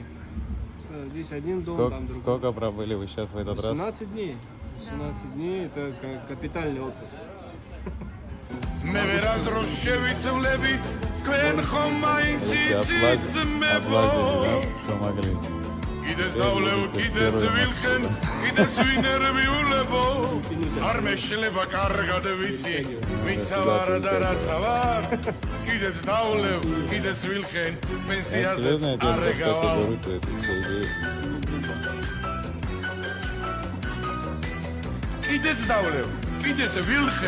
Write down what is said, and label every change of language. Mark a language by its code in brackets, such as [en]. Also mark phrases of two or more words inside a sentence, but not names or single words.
[ru] Здесь один дом, там другой. Сколько пробыли вы сейчас в этот раз? 18 дней. 18 дней это как капитальный отпуск. Облазили, да? Что могли. [ka] Კიდეს დავლევ, კიდეს ვილხენ, კიდეს ვინერვიულებო არ მეშლება კარგად ვიცი, ვიცა ვარ და რაცა ვარ კიდეს დავლევ, კიდეს ვილხენ, პენსიაზეც არ ეკავალ კიდეს დავლევ, კიდეს ვილხენ